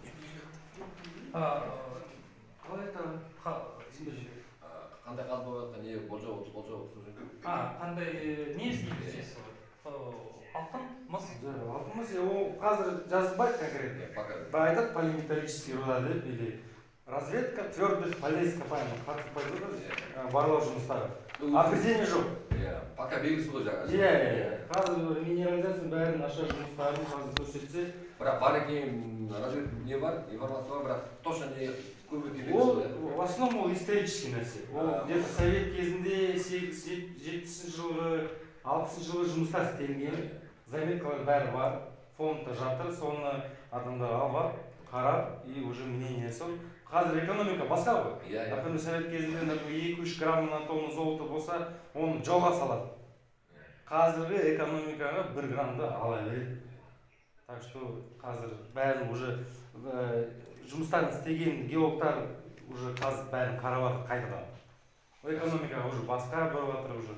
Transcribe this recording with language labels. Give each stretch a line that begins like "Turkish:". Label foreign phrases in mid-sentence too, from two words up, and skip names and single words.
Kazakh: Қандай қазба жатқан не болжап отырсыз? Қандай не іздейміз? Алтын, мыс? Алтын мыс, ол қазір жазылмайды конкретно. Айтады
Russian: полиметаллический руда
Kazakh: деп,
Russian: или разведка твердых полей ископаемых.
Kazakh: Қатып пайдаланады, барлау жұмыстары. Определение жоқ. Пока белгісіз ғой жаңа. Қазір минерализация бәрін аша жұмыстарын қазір көрсетсе, Бірақ бар екен, не бар, информация бар, бірақ точно не көбірек емес. Ол
Russian: в основном
Kazakh: ол исторический нәрсе. Ол где-то совет кезінде 70 жылғы, 60 жылғы жұмыстар істелген, заметкалар бәрі бар, фондта жатыр, соны адамдар алып, қарап,
Russian: и уже мнение
Kazakh: сол. Қазір экономика басқа ғой. Например, совет кезінде 2-3 грамм
Russian: на тонну золото
Kazakh: болса, оны жолға салады. Қазіргі экономикаға 1 граммды ала береді.
Russian: Так что
Kazakh: қазір бәрін уже жұмыстарын істеген геологтар уже қазір бәрін қарап жатыр қайтадан. Экономика уже басқа болып жатыр уже.